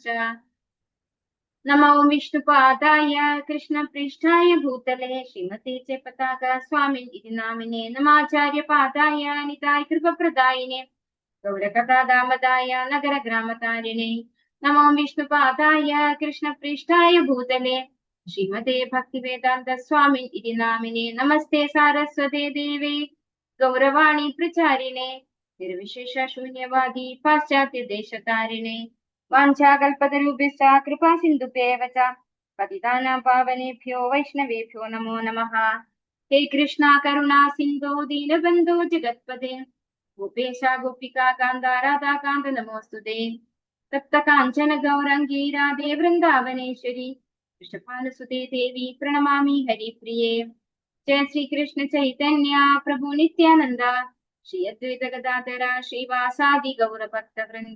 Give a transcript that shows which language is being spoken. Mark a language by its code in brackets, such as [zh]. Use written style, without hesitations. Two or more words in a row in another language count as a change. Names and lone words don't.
[sa] നമോ വിഷ്ണുപാദായ കൃഷ്ണപൃഷ്ഠായ ഭൂതലേ ശ്രീമതേ ച പതാക സ്വാമിൻ ഇതി നാമിനെ നമാചാര്യപാദായ നിതായ കൃപപ്രദായിനെ ഗൗരകഥാദാമദായ നഗരഗ്രാമതാരിണേ. നമോ വിഷ്ണുപാദായ കൃഷ്ണപൃഷ്ഠായ ഭൂതലേ ശ്രീമതേ ഭക്തിവേദാന്ത സ്വാമിൻ ഇതി നാമിനെ നമസ്തേ സാരസ്വതേ ദേവേ ഗൗരവാണി പ്രചാരിണേ നിർവിശേഷ ശൂന്യവാദി പാശ്ചാത്യ ദേശതാരിണേ. വാഞ്ചാകൽപതരുഭ്യശ്ച കൃപാ സിന്ധുഭ്യേവ ച പതിതാനാം പാവനേഭ്യോ വൈഷ്ണവേഭ്യോ നമോ നമഃ. ഹേ കൃഷ്ണ കരുണാ സിന്ധോ ദീനബന്ധോ ജഗത്പദേ ഗോപേശ ഗോപികാ കാന്ത രാധാകാന്ത നമോസ്തുതേ. തപ്ത കാഞ്ചന ഗൗരാംഗീ രാധേ വൃന്ദാവനേശ്വരി വൃഷഭാനുസുതേ ദേവി പ്രണമാമി ഹരിപ്രിയേ. ജയ ശ്രീകൃഷ്ണ ചൈതന്യ പ്രഭു നിത്യാനന്ദ ശ്രീ അദ്വൈത ഗദാധര ശ്രീവാസാദി ഗൗരഭക്തവൃന്ദ.